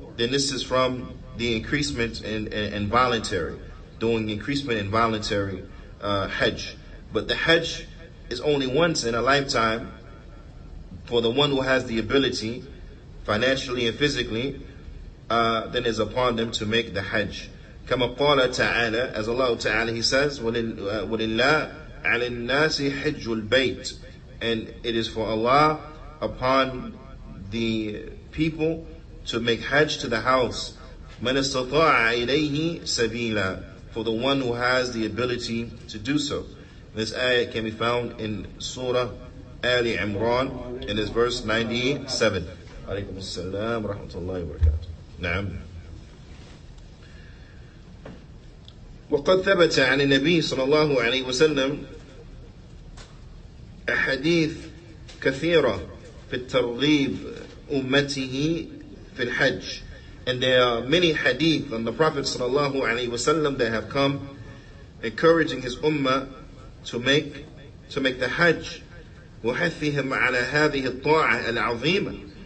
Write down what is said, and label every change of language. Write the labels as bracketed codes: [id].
[en] Then this is from the increasement in voluntary, doing increasement in voluntary Hajj. But the Hajj is only once in a lifetime for the one who has the ability, financially and physically, then is upon them to make the Hajj. [ar] كما قال تعالى, [en] as Allah Ta'ala, He says, [ar] وَلِلَّهِ عَلَى النَّاسِ حِجُّ الْبَيْتِ. [en] And it is for Allah upon the people to make Hajj to the house. [ar] مَنِ اسْتَطَاعَ إِلَيْهِ سَبِيلًا. [en] For the one who has the ability to do so. This ayah can be found in Surah Ali Imran, in this verse 97. [ar] Alaykum as-salam wa rahmatullahi wa barakatuh. Naam. وقد ثبت عن النبي صلى الله عليه وسلم أحاديث كثيرة في الترغيب أمته في الحج. [en] And there are many hadith on the Prophet صلى الله عليه وسلم that have come encouraging his ummah to make the Hajj. [ar] وحثهم على هذه الطاعة العظيمة.